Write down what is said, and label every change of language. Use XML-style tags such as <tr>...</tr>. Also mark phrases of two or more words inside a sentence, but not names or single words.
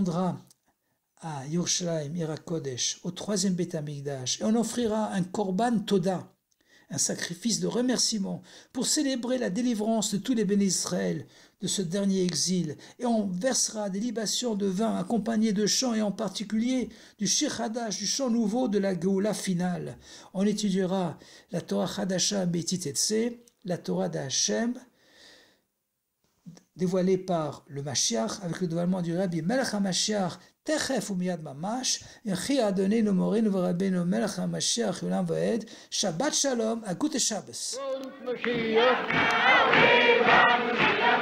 <fr>On se rendra à Yerushalayim,</fr> <he>עיר הקודש,</he> <fr>au 3e Beth Amikdash, et on offrira un</fr> <he>קרבן תודה,</he> <fr>un sacrifice de remerciement, pour célébrer la délivrance de tous les bénis d'Israël de ce dernier exil, et on versera des libations de vin accompagnées de chants, et en particulier du</fr> <he>שיר חדש,</he> <fr>du chant nouveau de la Géoula finale. On étudiera la</fr> <he>תורה חדשה מאיתי תצא,</he> <fr>la Torah d'Hachem, dévoilée par le Mashiach, avec le dévoilement du Rabbi Melech HaMashiach,</fr> <he>תיכף ומיד ממש יחי אדוננו מורנו ורבינו מלך המשיח לעולם ועד שבת שלום,</he> <yi>א גוטן שבת.</yi>